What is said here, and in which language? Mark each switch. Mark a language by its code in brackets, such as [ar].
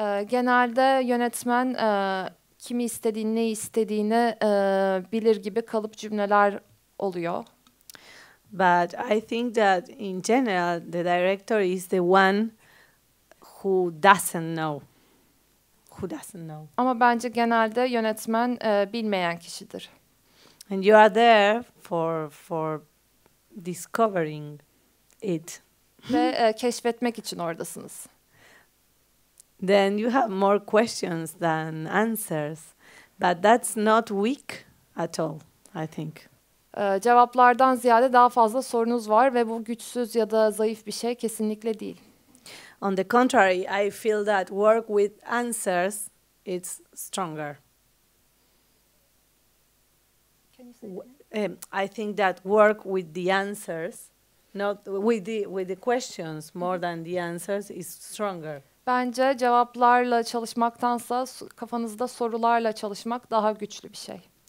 [tr] Genelde yönetmen kimi istediğini, ne istediğini bilir gibi kalıp cümleler oluyor. [en] But I think that in general, the director is the one who doesn't know. [tr] Ama bence genelde yönetmen bilmeyen kişidir. [en] And you are there for discovering it. [tr] Ve keşfetmek için oradasınız. [en] Then you have more questions than answers. But that's not weak at all, I think. [tr] Cevaplardan ziyade daha fazla sorunuz var ve bu güçsüz ya da zayıf bir şey kesinlikle değil. [en] On the contrary, I feel that work with answers, it's stronger. Can you say I think that work with the answers, not with the questions more than the answers, is stronger. [tr] Bence cevaplarla çalışmaktansa kafanızda sorularla çalışmak daha güçlü bir şey.